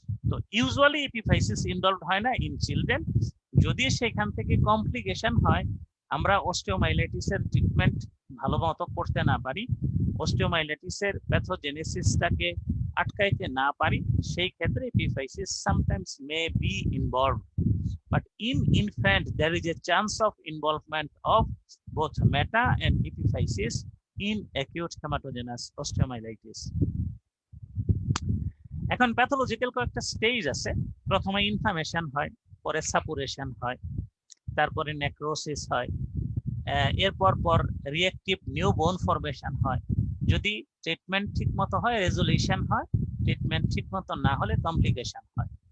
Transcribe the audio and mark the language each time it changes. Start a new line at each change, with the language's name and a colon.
Bangla: তো usually epiphysis involve হয় না
English: In children.
Bangla: যদি সেখান থেকে কমপ্লিকেশন হয়, আমরা অস্টিওমাইলাইটিসের ট্রিটমেন্ট ভালো মতো করতে না পারি, অস্টিওমাইলাইটিসের প্যাথোজেনেসিসটাকে আটকাইতে না পারি, সেই ক্ষেত্রে epiphysis
English: Sometimes may be involved. But in infant, there is a chance of involvement of both meta and epiphysis in acute hematogenous osteomyelitis.
Bangla: এখন প্যাথোলজিক্যাল কয়েকটা স্টেজ আছে। প্রথমে ইনফ্লামেশন হয়, পরে সাপুরেশন হয়, তারপরে নেক্রোসিস হয়, এরপর পর রিঅ্যাক্টিভ নিউ বোন ফরমেশন হয়। যদি ট্রিটমেন্ট ঠিক মতো হয় রেজলিউশন হয়, ট্রিটমেন্ট ঠিক মতো না হলে কমপ্লিকেশন হয়।